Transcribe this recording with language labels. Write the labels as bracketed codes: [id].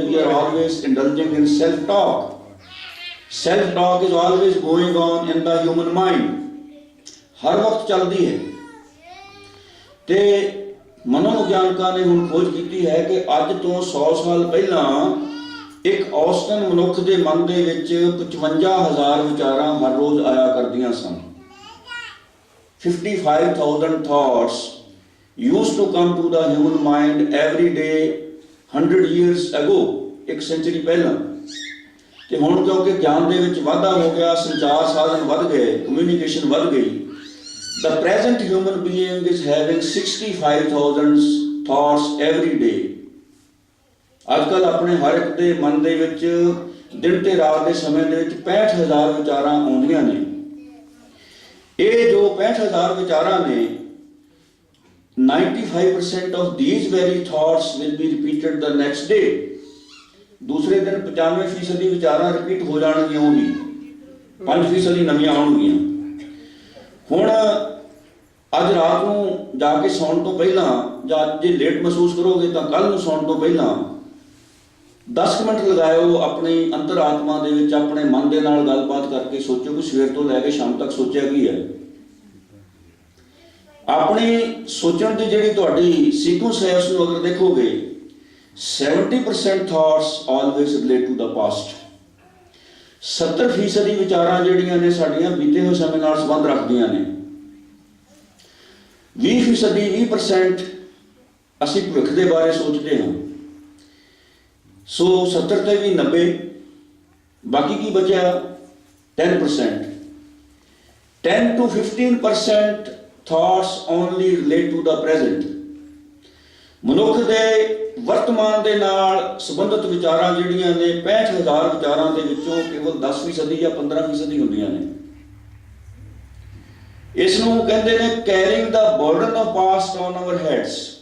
[en] We are always indulging in self talk. Self talk is always going on in the human mind. [pa] ਹਰ ਵਕਤ ਚੱਲਦੀ ਹੈ। ਤੇ ਮਨੋਵਿਗਿਆਨਕਾਂ ਨੇ ਹੁਣ ਖੋਜ ਕੀਤੀ ਹੈ ਕਿ ਅੱਜ ਤੋਂ 100 ਸਾਲ ਪਹਿਲਾਂ ਇੱਕ ਔਸਤਨ ਮਨੁੱਖ ਦੇ ਮਨ ਦੇ ਵਿੱਚ 55,000 ਵਿਚਾਰਾਂ ਹਰ ਰੋਜ਼ ਆਇਆ ਕਰਦੀਆਂ ਸਨ। [en] 55,000 thoughts used to come to the human mind every day 100 years ago, [pa] ਇੱਕ ਸੈਂਚੁਰੀ ਪਹਿਲਾਂ। ਤੇ ਹੁਣ ਕਿਉਂਕਿ ਗਿਆਨ ਦੇ ਵਿੱਚ ਵਾਧਾ ਹੋ ਗਿਆ, ਸੰਚਾਰ ਸਾਧਨ ਵੱਧ ਗਏ, ਕਮਿਊਨੀਕੇਸ਼ਨ ਵੱਧ ਗਈ, [en] the present human being is having 65,000 thoughts every day। [pa] ਅੱਜ ਕੱਲ੍ਹ ਆਪਣੇ ਹਰ ਇੱਕ ਦੇ ਮਨ ਦੇ ਵਿੱਚ ਦਿਨ ਤੇ ਰਾਤ ਦੇ ਸਮੇਂ ਦੇ ਵਿੱਚ 65,000 ਵਿਚਾਰਾਂ ਆਉਂਦੀਆਂ ਨੇ। ਇਹ ਜੋ 65,000 ਵਿਚਾਰਾਂ ਨੇ, [en] 95% of these very thoughts will be repeated the next day। [pa] ਦੂਸਰੇ ਦਿਨ 95% ਵਿਚਾਰਾਂ ਰਿਪੀਟ ਹੋ ਜਾਣਗੀਆਂ, ਉਹੀ 5% ਨਵੀਆਂ ਆਉਣਗੀਆਂ। ਹੁਣ ਅੱਜ ਰਾਤ ਨੂੰ ਜਾ ਕੇ ਸੌਣ ਤੋਂ ਪਹਿਲਾਂ, ਜਾਂ ਜੇ ਲੇਟ ਮਹਿਸੂਸ ਕਰੋਗੇ ਤਾਂ ਕੱਲ ਨੂੰ ਸੌਣ ਤੋਂ ਪਹਿਲਾਂ 10 ਮਿੰਟ ਲਗਾਇਓ ਆਪਣੀ ਅੰਤਰ-ਆਤਮਾ ਦੇ ਵਿੱਚ, ਆਪਣੇ ਮਨ ਦੇ ਨਾਲ ਗੱਲਬਾਤ ਕਰਕੇ ਸੋਚੋ ਕਿ ਸਵੇਰ ਤੋਂ ਲੈ ਕੇ ਸ਼ਾਮ ਤੱਕ ਸੋਚਿਆ ਕੀ ਹੈ। ਆਪਣੀ ਸੋਚਣ ਦੀ ਜਿਹੜੀ ਤੁਹਾਡੀ ਸੀਕੁਐਂਸ ਹੈ, ਉਸ ਨੂੰ ਅਗਰ ਦੇਖੋਗੇ, 70% [en] Thoughts always relate to the past. [pa] 70% ਵਿਚਾਰਾਂ ਜਿਹੜੀਆਂ ਨੇ ਸਾਡੀਆਂ ਬੀਤੇ ਹੋਏ ਸਮੇਂ ਨਾਲ ਸੰਬੰਧ ਰੱਖਦੀਆਂ ਨੇ। 20% ਅਸੀਂ ਭਵਿੱਖ ਦੇ ਬਾਰੇ ਸੋਚਦੇ ਹਾਂ। ਸੋ 70 ਤੇ ਵੀ 90, ਬਾਕੀ ਕੀ ਬਚਿਆ 10%। [en] 10 to 15% thoughts only relate to the present। [pa] ਮਨੁੱਖ ਦੇ ਵਰਤਮਾਨ ਦੇ ਨਾਲ ਸੰਬੰਧਿਤ ਵਿਚਾਰਾਂ ਜਿਹੜੀਆਂ ਨੇ 65,000 ਵਿਚਾਰਾਂ ਦੇ ਵਿੱਚੋਂ ਕੇਵਲ 10% ਜਾਂ 15% ਹੁੰਦੀਆਂ ਨੇ। ਇਸ ਨੂੰ ਕਹਿੰਦੇ ਨੇ [en] Carrying the burden of past on our heads.